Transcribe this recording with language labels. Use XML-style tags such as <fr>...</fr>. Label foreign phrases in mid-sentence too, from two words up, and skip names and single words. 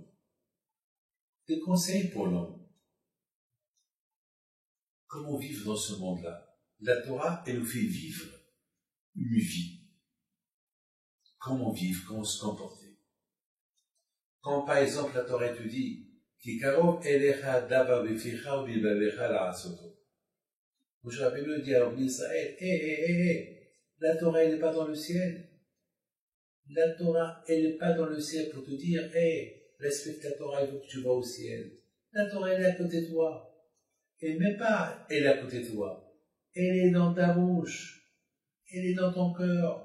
<fr>Des conseils pour l'homme. Comment vivre dans ce monde-là? La Torah, elle nous fait vivre une vie. Comment vivre, comment se comporter. Quand par exemple la Torah te dit</fr> <he>כי קרוב אליך הדבר בפיך ובלבבך לעשותו.</he> <fr>Moshe Rabbeinu dit à Israël, la Torah elle n'est pas dans le ciel. La Torah elle n'est pas dans le ciel pour te dire respecte la Torah, il faut que tu vas au ciel. La Torah elle est à côté de toi. Et même pas elle est à côté de toi. Elle est dans ta bouche. Elle est dans ton cœur.</fr>